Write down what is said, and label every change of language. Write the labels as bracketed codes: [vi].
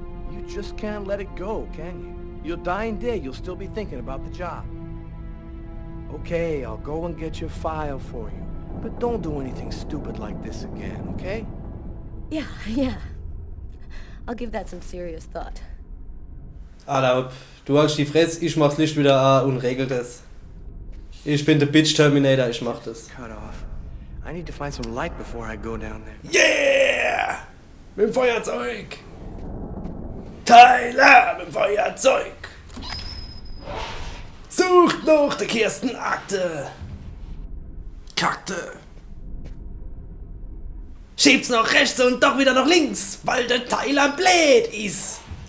[en] You just can't let it go, can you? You'll die in day, you'll still be thinking about the job. Okay, I'll go and get your file for you. But don't do anything stupid like this again, okay? Yeah. I'll give that some serious thought. [de] Alter, du hältst die Fresse, ich mach's Licht wieder an und regel das. Ich bin der Bitch Terminator, ich mach das. [en] Cut off. I need to find some light before I go down there. [de] Yeah! Mit dem Feuerzeug! Tyler, mit dem Feuerzeug! Sucht noch die Kirstenakte! Kakte! Schiebt's nach rechts und doch wieder nach links, weil der Tyler blöd ist!